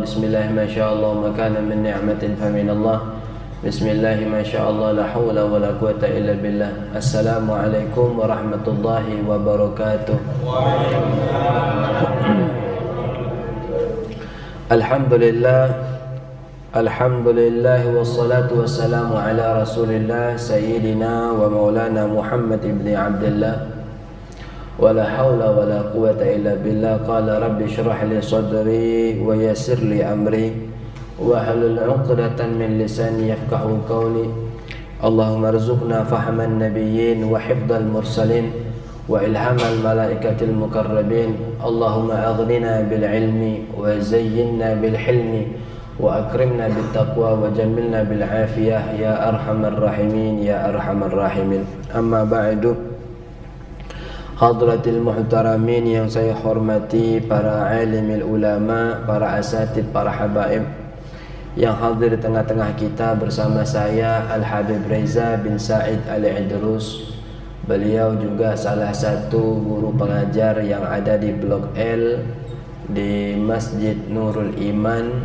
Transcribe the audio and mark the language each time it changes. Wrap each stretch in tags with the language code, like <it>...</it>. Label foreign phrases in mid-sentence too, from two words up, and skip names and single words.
<ar>بسم الله ما شاء الله ما كان من نعمة فمن الله. بسم الله ما شاء الله لا حول ولا قوة إلا بالله. السلام عليكم ورحمة الله وبركاته. الحمد لله والصلاة والسلام على رسول الله سيدنا ومولانا محمد بن عبد الله ولا حول ولا قوة إلا بالله. قال رب اشرح لي صدري ويسر لي أمري واحلل عقدة من لساني يفقهوا قولي. اللهم ارزقنا فهم النبيين وحفظ المرسلين وإلهام الملائكة المقربين. اللهم أغننا بالعلم وزينا بالحلم وأكرمنا بالتقوى وجملنا بالعافية يا أرحم الراحمين يا أرحم الراحمين. أما بعد، حضرات المحترمين</ar> <id>yang saya hormati, para</id> <ar>عالم العلماء,</ar> <id>para asatid, para habaib yang hadir di tengah-tengah kita bersama saya Al Habib Reza bin Said Ali Idrus. Beliau juga salah satu guru pengajar yang ada di Blok L di Masjid Nurul Iman.</id>